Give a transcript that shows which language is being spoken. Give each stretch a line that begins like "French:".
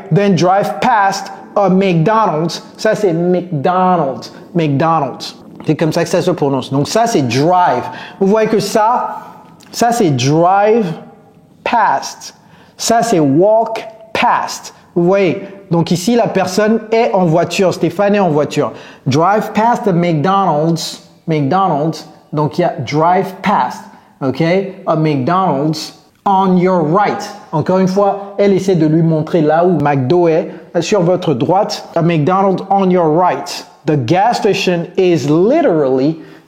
English: Then drive past a McDonald's.
French: Ça, c'est McDonald's. McDonald's. C'est comme ça que ça se prononce. Donc, ça, c'est drive. Vous voyez que ça c'est
English: drive past.
French: Ça, c'est
English: walk past.
French: Vous voyez? Donc ici, la personne est en voiture. Stéphane est en voiture.
English: Drive past the McDonald's. McDonald's.
French: Donc il y a
English: drive past. OK? A McDonald's on your right.
French: Encore une fois, elle essaie de lui montrer là où McDo est. Sur votre droite.
English: A McDonald's on your right. The gas station is literally...